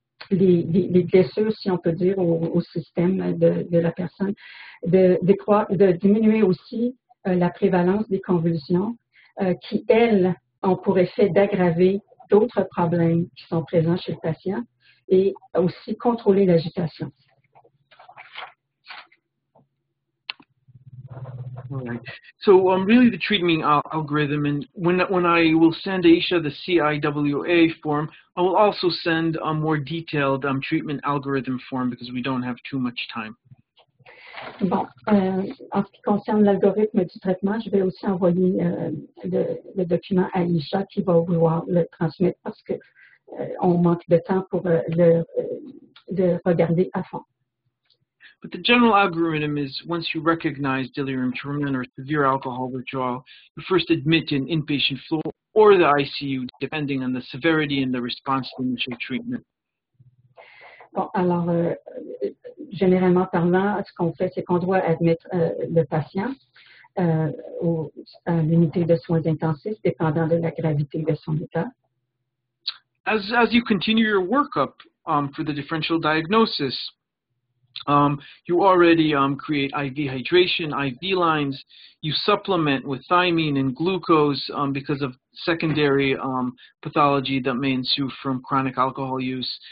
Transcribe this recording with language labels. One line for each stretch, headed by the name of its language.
French: les blessures, si on peut dire, au système de la personne, de diminuer aussi la prévalence des convulsions qui, elles, ont pour effet d'aggraver d'autres problèmes qui sont présents chez le patient et aussi contrôler l'agitation.
English: All right. So really the treatment algorithm, and when I will send Aisha the CIWA form, I will also send a more detailed treatment algorithm form because we don't have too much time.
French: Bon, en ce qui concerne l'algorithme du traitement, je vais aussi envoyer le document à Aisha qui va vouloir le transmettre parce que on manque de temps pour le regarder à fond.
English: But the general algorithm is once you recognize delirium tremens or severe alcohol withdrawal, you first admit an inpatient floor or the ICU, depending on the severity and the response to initial treatment.
French: Bon, alors, généralement parlant, ce qu'on fait, c'est qu'on doit admettre le patient à l'unité de soins intensifs, dépendant de la gravité de son état.
English: As you continue your workup for the differential diagnosis, you already create IV hydration, IV lines. You supplement with thiamine and glucose because of secondary pathology that may ensue from chronic alcohol use.